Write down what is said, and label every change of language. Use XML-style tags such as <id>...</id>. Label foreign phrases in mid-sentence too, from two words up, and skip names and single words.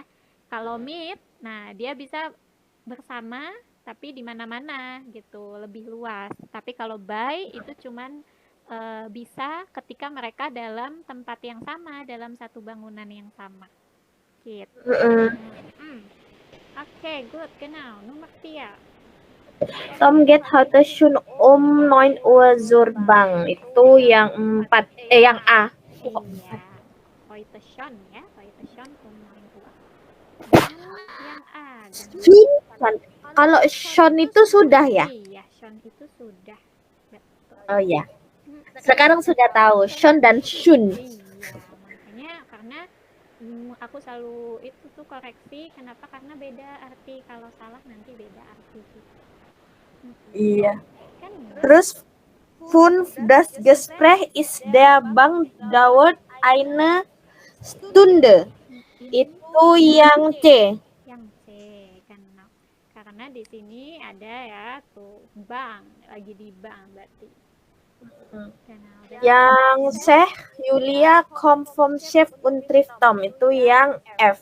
<id>Kalau mit, nah dia bisa bersama tapi di mana-mana gitu, lebih luas. Tapi kalau by itu cuman bisa ketika mereka dalam tempat yang sama, dalam satu bangunan yang sama. Gitu. Oke, good, genau. Nomor 4.</id> <de>Tom geht heute schon 9 Uhr zur Bank.</de> <id>Itu yang 4. Yang A. Iya.</id> <de>Heute schon ya, heute schon 9 Uhr.</de> <id>Dan yang A. Kalau schon itu sudah ya? Iya, schon itu sudah. Betul. Oh ya. Sekarang sudah tahu Shon dan Shun. Iya, makanya karena aku selalu itu tuh koreksi kenapa, karena beda arti, kalau salah nanti beda arti gitu. Iya. Kan</id> <de>Terus das Gespräch ist der Bank dauert eine Stunde.</de> <id>Itu yang C. Yang C kan. Karena di sini ada ya tuh bank, lagi di bank berarti. Yang C,</id> <de>Julia kommt vom Chef und trifft Tom.</de> <id>Itu yang F.</id>